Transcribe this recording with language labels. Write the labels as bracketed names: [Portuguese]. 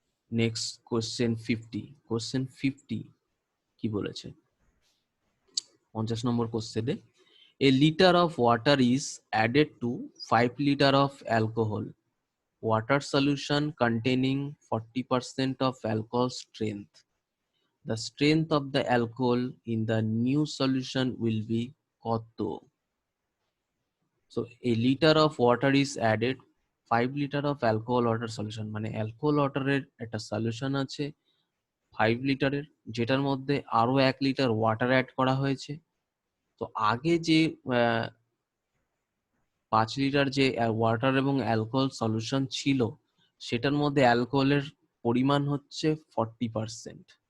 [Bangla] Next question 50। Question 50 কি বলেছে? [English] 50 number কোশ্চেনে, a litre of water is added to 5 litre of alcohol water solution containing 40% of alcohol strength. The strength of the alcohol in the new solution will be [Bangla] কত? [English] So a liter of water is added, 5 liter of alcohol water solution, [Bangla] মানে alcohol ওয়াটারের একটা solution আছে 5 লিটারের, যেটার মধ্যে আরো 1 litre water add করা হয়েছে। তো আগে যে 5 লিটার যে ওয়াটার এবং অ্যালকোহল সলিউশন ছিল, সেটার মধ্যে অ্যালকোহলের পরিমাণ হচ্ছে 40%।